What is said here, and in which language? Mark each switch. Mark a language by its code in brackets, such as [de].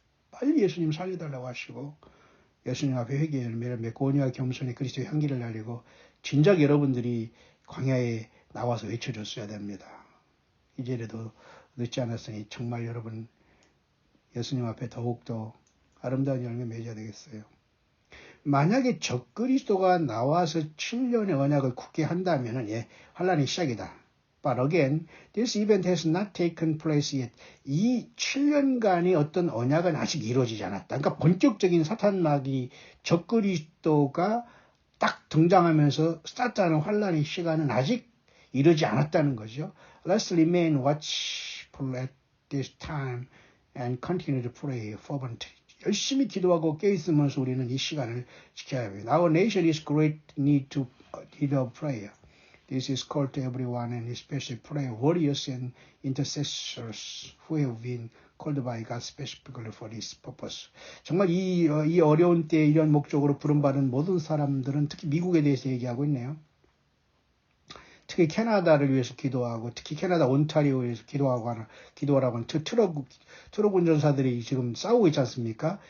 [ko] 빨리 예수님 살려달라고 하시고 예수님 앞에 회개의 열매를 맺고 온유와 겸손히 그리스도의 향기를 날리고 진작 여러분들이 광야에 나와서 외쳐줬어야 됩니다. 이제라도 늦지 않았으니 정말 여러분 예수님 앞에 더욱더 아름다운 열매 맺어야 되겠어요. 만약에 적그리스도가 나와서 7년의 언약을 굳게 한다면 환란이 시작이다. [en] But again, this event has not taken place yet. [ko] 이 7년간의 어떤 언약은 아직 이루어지지 않았다. 그러니까 본격적인 사탄 마귀 적그리스도가 딱 등장하면서 스타트하는 환란의 시간은 아직 이르지 않았다는 거죠. [en] Let's remain watchful at this time and continue to pray fervently. [ko] 열심히 기도하고 깨어있으면서 우리는 이 시간을 지켜야 합니다. [en] Our nation is great need of prayer. This is called to everyone and especially prayer warriors and intercessors who have been called by God specifically for this purpose. [ko] 정말 이 어려운 때에 이런 목적으로 부름받은 모든 사람들은 특히 미국에 대해서 얘기하고 있네요. 특히 캐나다를 위해서 기도하고 특히 캐나다 온타리오에 위해서 기도하라고 하는 트럭 운전사들이 지금 싸우고 있지 않습니까?